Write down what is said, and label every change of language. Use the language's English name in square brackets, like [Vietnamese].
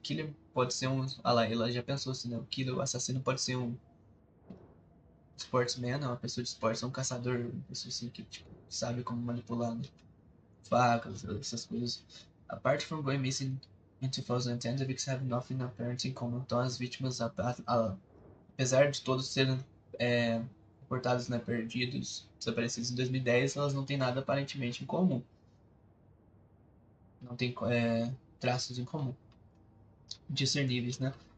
[Portuguese] Killer pode ser ela já pensou assim, né, o assassino pode ser um sportsman, né, uma pessoa de esportes, um caçador, uma pessoa assim que tipo, sabe como manipular, né, facas, essas coisas. [English] Apart from going missing in 2010, the victims have nothing apparent in common. [Portuguese] Então as vítimas, apesar de todos serem reportados, né, perdidos, desaparecidos em 2010, elas não têm nada aparentemente em comum. Não tem traços em comum. Discerníveis, né?